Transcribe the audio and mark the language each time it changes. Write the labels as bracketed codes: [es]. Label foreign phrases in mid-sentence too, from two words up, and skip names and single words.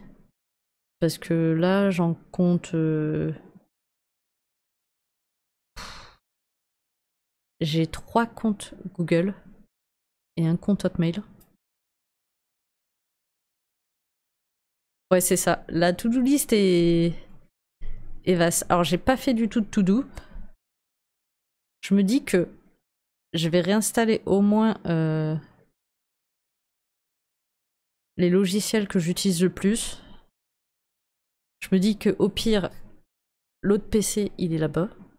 [fr] Parce que là, j'en compte... J'ai 3 comptes Google et un compte Hotmail. Ouais, c'est ça. La [en] to-do list [fr] est vaste. Alors, j'ai pas fait du tout de to-do. Je me dis que je vais réinstaller au moins les logiciels que j'utilise le plus. Je me dis que au pire, l'autre PC, il est là-bas.